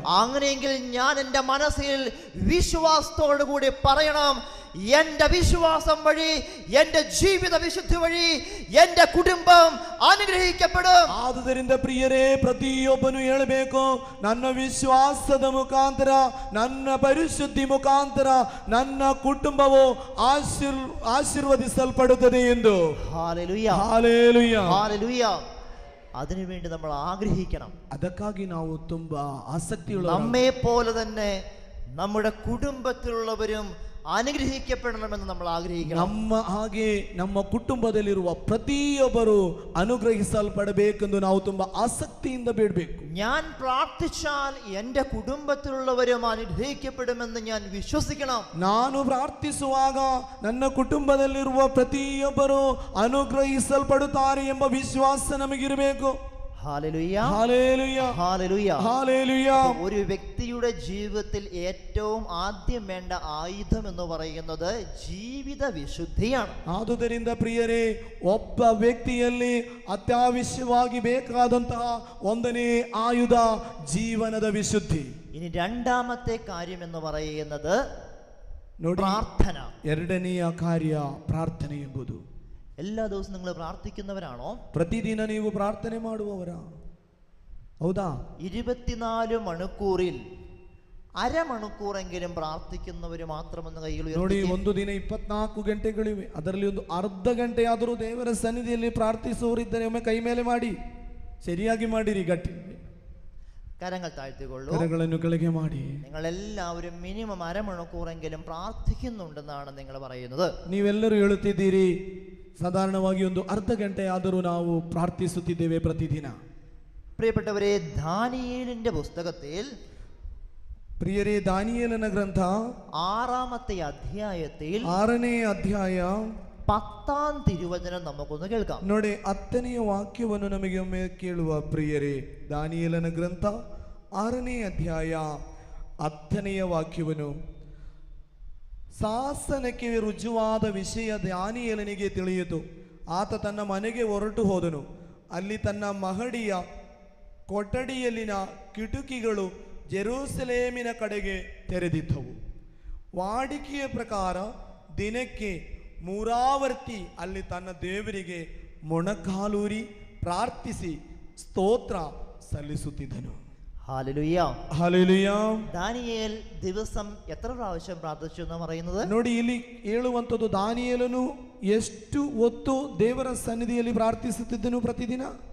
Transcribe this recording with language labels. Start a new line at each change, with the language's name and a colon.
Malayalam: അങ്ങനെയെങ്കിൽ ഞാൻ എൻ്റെ മനസ്സിൽ വിശ്വാസത്തോടു കൂടി പറയണം, എന്റെ വിശ്വാസം വഴി, എന്റെ ജീവിത വിശുദ്ധി വഴി എന്റെ കുടുംബം അനുഗ്രഹിക്കപ്പെടും.
Kannada: ಆದುದರಿಂದ ಪ್ರಿಯರೇ, ಪ್ರತಿಯೊಬ್ಬನು ಹೇಳಬೇಕು, ನನ್ನ ವಿಶ್ವಾಸದ ಮುಖಾಂತರ, ನನ್ನ ಪರಿಶುದ್ಧಿ ಮುಖಾಂತರ ನನ್ನ ಕುಟುಂಬವು ಆಶೀರ್ವದಿಸಲ್ಪಡುತ್ತದೆ ಎಂದು.
Malayalam: Hallelujah, hallelujah, hallelujah. അതിനുവേണ്ടി നമ്മൾ ആഗ്രഹിക്കണം.
Kannada: ಅದಕ್ಕಾಗಿ ನಾವು ತುಂಬಾ ಆಸಕ್ತಿಯುಳ್ಳ,
Malayalam: നമ്മെ പോലെ തന്നെ നമ്മുടെ കുടുംബത്തിലുള്ളവരും അനുഗ്രഹിക്കപ്പെടണമെന്ന് നമ്മൾ ആഗ്രഹിക്കണം.
Kannada: ನಮ್ಮ ಹಾಗೆ ನಮ್ಮ ಕುಟುಂಬದಲ್ಲಿರುವ ಪ್ರತಿಯೊಬ್ಬರು ಅನುಗ್ರಹಿಸಲ್ಪಡಬೇಕೆಂದು ನಾವು ತುಂಬಾ ಆಸಕ್ತಿಯಿಂದ ಬೇಡಬೇಕು.
Malayalam: ഞാൻ പ്രാർത്ഥിച്ചാൽ എൻ്റെ കുടുംബത്തിലുള്ളവരും അനുഗ്രഹിക്കപ്പെടുമെന്ന് ഞാൻ വിശ്വസിക്കണം.
Kannada: ನಾನು ಪ್ರಾರ್ಥಿಸುವಾಗ ನನ್ನ ಕುಟುಂಬದಲ್ಲಿರುವ ಪ್ರತಿಯೊಬ್ಬರು ಅನುಗ್ರಹಿಸಲ್ಪಡುತ್ತಾರೆ ಎಂಬ ವಿಶ್ವಾಸ ನಮಗಿರಬೇಕು.
Malayalam: Hallelujah, hallelujah, hallelujah, hallelujah. ഒരു വ്യക്തിയുടെ ജീവിതത്തിൽ ഏറ്റവും ആദ്യം വേണ്ട ആയുധം എന്ന് പറയുന്നത് ജീവിത വിശുദ്ധിയാണ്.
Kannada: ಆದುದರಿಂದ ಪ್ರಿಯರೇ, ಒಬ್ಬ ವ್ಯಕ್ತಿಯಲ್ಲಿ ಅತ್ಯವಶ್ಯವಾಗಿ ಬೇಕಾದಂತಹ ಒಂದನೇ ಆಯುಧ ಜೀವನದ ವಿಶುದ್ಧಿ.
Malayalam: ഇനി രണ്ടാമത്തെ കാര്യം എന്ന് പറയുന്നത്
Kannada: ನೋಡಿ,
Malayalam: പ്രാർത്ഥന.
Kannada: ಎರಡನೆಯ ಕಾರ್ಯ ಪ್ರಾರ್ಥನೆ ಎಂಬುದು.
Malayalam: എല്ലാ ദിവസവും നിങ്ങൾ പ്രാർത്ഥിക്കുന്നവരാണോ?
Kannada: ಪ್ರತಿದಿನ ನೀವು ಪ್ರಾರ್ಥನೆ ಮಾಡುವವರ? ಹೌದಾ?
Malayalam: 24 മണിക്കൂറിൽ ಅರಮಣಿക്കൂറെങ്കിലും പ്രാർത്ഥിക്കുന്നവർ മാത്രമെന്ന് കൈകൾ
Kannada: ನೋಡಿ, ಒಂದು ದಿನ 24 ಗಂಟೆಗಳಿವೆ, ಅದರಲ್ಲಿ ಒಂದು ಅರ್ಧ ಗಂಟೆಯಾದರೂ ದೇವರ ಸನ್ನಿಧಿಯಲ್ಲಿ ಪ್ರಾರ್ಥಿಸುವವರಿದ್ದರೆ ಒಮ್ಮೆ ಕೈ ಮೇಲೆ ಮಾಡಿ, ಸರಿಯಾಗಿ ಮಾಡಿರಿ, ಗಟ್ಟಿ
Malayalam: കരങ്ങൾ താഴ്ത്തിക്കൊള്ളൂ.
Kannada: ಕರಗಳನ್ನು ಕೆಳಗೆ ಮಾಡಿ.
Malayalam: നിങ്ങൾ എല്ലാവരും മിനിമം അരമണിക്കൂറെങ്കിലും പ്രാർത്ഥിക്കുന്നുണ്ടെന്നാണ് നിങ്ങൾ പറയുന്നത്.
Kannada: ನೀವೆಲ್ಲರೂ ಹೇಳುತ್ತಿದ್ದೀರಿ, ಸಾಧಾರಣವಾಗಿ ಒಂದು ಅರ್ಧ ಗಂಟೆ ಆದರೂ ನಾವು ಪ್ರಾರ್ಥಿಸುತ್ತಿದ್ದೇವೆ ಪ್ರತಿದಿನ.
Malayalam: പ്രിയപ്പെട്ടവരെ, ദാനിയേലിന്റെ പുസ്തകത്തിൽ,
Kannada: ಪ್ರಿಯರೇ, ದಾನಿಯೇಲನ ಗ್ರಂಥ
Malayalam: 6ാമത്തെ അധ്യായത്തിൽ
Kannada: 6ನೇ ಅಧ್ಯಾಯ
Malayalam: 10ാം തിരുവചനം നമുക്കൊന്ന് കേൾക്കാം.
Kannada: ನೋಡಿ, 10ನೆಯ ವಾಕ್ಯವನ್ನು ನಮಗೆ ಒಮ್ಮೆ ಕೇಳುವ. ಪ್ರಿಯರೇ, ದಾನಿಯೇಲನ ಗ್ರಂಥ 6ನೇ ಅಧ್ಯಾಯ 10ನೆಯ ವಾಕ್ಯವನ್ನು. ಶಾಸನಕ್ಕೆ ರುಜುವಾದ ವಿಷಯ ದಾನಿಯೇಲನಿಗೆ ತಿಳಿಯಿತು. ಆತ ತನ್ನ ಮನೆಗೆ ಹೊರಟು ಹೋದನು. ಅಲ್ಲಿ ತನ್ನ ಮಹಡಿಯ ಕೊಠಡಿಯಲ್ಲಿನ ಕಿಟಕಿಗಳು ಜೆರೂಸಲೇಮಿನ ಕಡೆಗೆ ತೆರೆದಿದ್ದವು. ವಾಡಿಕೆಯ ಪ್ರಕಾರ ದಿನಕ್ಕೆ 3 ಆವರ್ತಿ ಅಲ್ಲಿ ತನ್ನ ದೇವರಿಗೆ ಮೊಣಕಾಲೂರಿ ಪ್ರಾರ್ಥಿಸಿ ಸ್ತೋತ್ರ ಸಲ್ಲಿಸುತ್ತಿದ್ದನು.
Malayalam: Hallelujah, hallelujah. ദാനിയേൽ ദിവസം എത്ര പ്രാവശ്യം പ്രാർത്ഥിച്ചു എന്ന് പറയുന്നത്?
Kannada: ನೋಡಿ, ಇಲ್ಲಿ ಹೇಳುವಂಥದ್ದು, ದಾನಿಯೇಲನು ಎಷ್ಟು ಹೊತ್ತು ದೇವರ ಸನ್ನಿಧಿಯಲ್ಲಿ ಪ್ರಾರ್ಥಿಸುತ್ತಿದ್ದನು ಪ್ರತಿದಿನ?